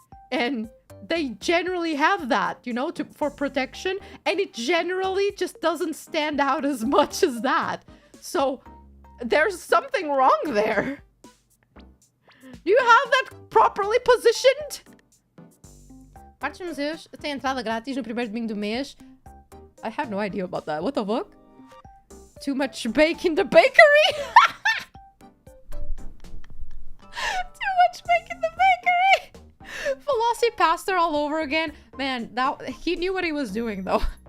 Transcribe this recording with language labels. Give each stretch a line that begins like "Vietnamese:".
English: And they generally have that, you know, for protection. And it generally just doesn't stand out as much as that. So, there's something wrong there. Do you have that properly positioned?
Portuguese: Partes dos museus têm entrada grátis no primeiro domingo do mês.
English: I have no idea about that. What the fuck? Too much bake in the bakery? Too much bake in the bakery! Philosophy pastor all over again. Man, he knew what he was doing, though.